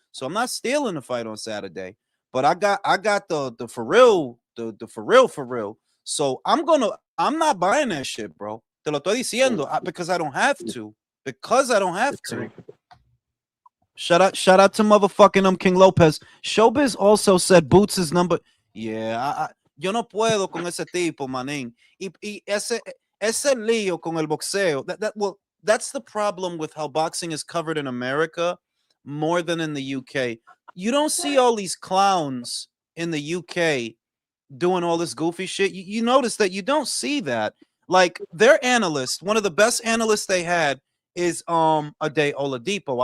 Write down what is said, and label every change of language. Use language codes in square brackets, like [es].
[en] So I'm not stealing the fight on Saturday. But I got the for real, the for real. So I'm not buying that shit, bro. [es] Te lo estoy diciendo [en] because I don't have to. Because I don't have to. Shout out to motherfucking King Lopez. Showbiz also said Boots is number. [es] Yeah, yo no puedo con ese tipo, manín. Y ese lío con el boxeo. [en] Well, that's the problem with how boxing is covered in America more than in the UK. You don't see all these clowns in the UK doing all this goofy shit. You notice that you don't see that. Like their analyst, one of the best analysts they had is Ade Oladipo.